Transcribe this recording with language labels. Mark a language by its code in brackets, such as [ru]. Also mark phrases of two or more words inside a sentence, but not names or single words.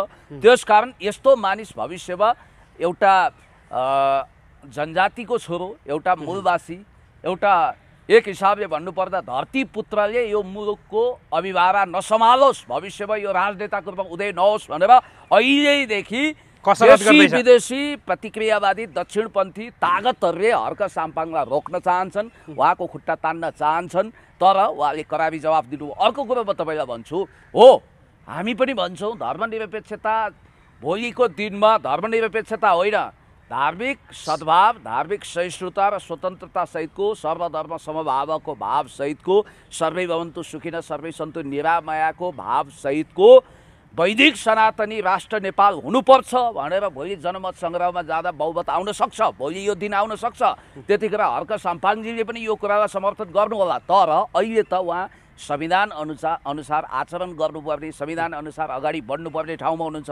[ne] त्यसकारण यस्तो मानिस भविष्यमा एउटा जनजातिको छोरो, एउटा मूलवासी, एउटा एक हिसाबले भन्नुपर्दा धरती पुत्रले यो मुलुकको अभिभारा नसम्हालोस्, भविष्यमा यो राजनेताको रूपमा उदय नहोस् भनेर अहिलेदेखि विदेशी प्रतिक्रियावादी दक्षिणपन्थी तागतहरूले हर्क साम्पाङलाई रोक्न चाहन्छन्, उहाँको खुट्टा तान्न चाहन्छन्, तर उहाँले करारी जवाफ दिनु। अर्को कुरो म तपाईँलाई भन्छु, हो हामी पनि भन्छौँ धर्मनिरपेक्षता भोलिको दिनमा धर्मनिरपेक्षता होइन, धार्मिक सद्भाव, धार्मिक सहिष्णुता र स्वतन्त्रता सहितको सर्वधर्म समभावको भाव सहितको [sa] सर्वै भवन्तु सुखिनः सर्वै सन्तु निरामयाको [ne] भाव सहितको वैदिक सनातनी राष्ट्र नेपाल हुनुपर्छ भनेर भोलि जनमत सङ्ग्रहमा जाँदा बहुमत आउन सक्छ, भोलि यो दिन आउन सक्छ। त्यतिखेर हर्क साम्पाङजीले पनि यो कुरालाई समर्थन गर्नु होला। तर अहिले त उहाँ संविधान अनुसार आचरण गर्नुपर्ने, संविधान अनुसार अगाडि बढ्नुपर्ने ठाउँमा हुनुहुन्छ।